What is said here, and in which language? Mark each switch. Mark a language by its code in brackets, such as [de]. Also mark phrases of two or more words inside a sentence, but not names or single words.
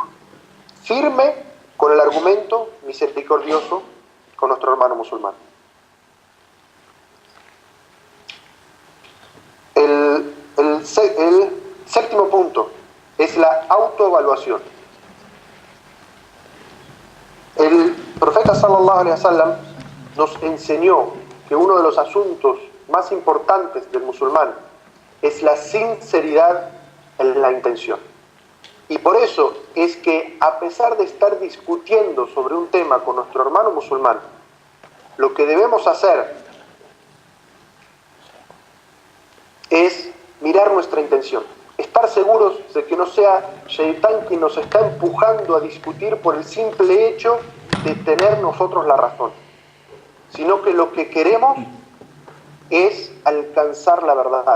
[es] Firme con el argumento, misericordioso con nuestro hermano musulmán. El séptimo punto es la autoevaluación. El profeta [ar] صلى الله عليه وسلم [es] nos enseñó que uno de los asuntos más importantes del musulmán es la sinceridad en la intención. Y por eso es que, a pesar de estar discutiendo sobre un tema con nuestro hermano musulmán, lo que debemos hacer es mirar nuestra intención, estar seguros de que no sea Shaitán quien nos está empujando a discutir por el simple hecho de tener nosotros la razón, sino que lo que queremos es alcanzar la verdad.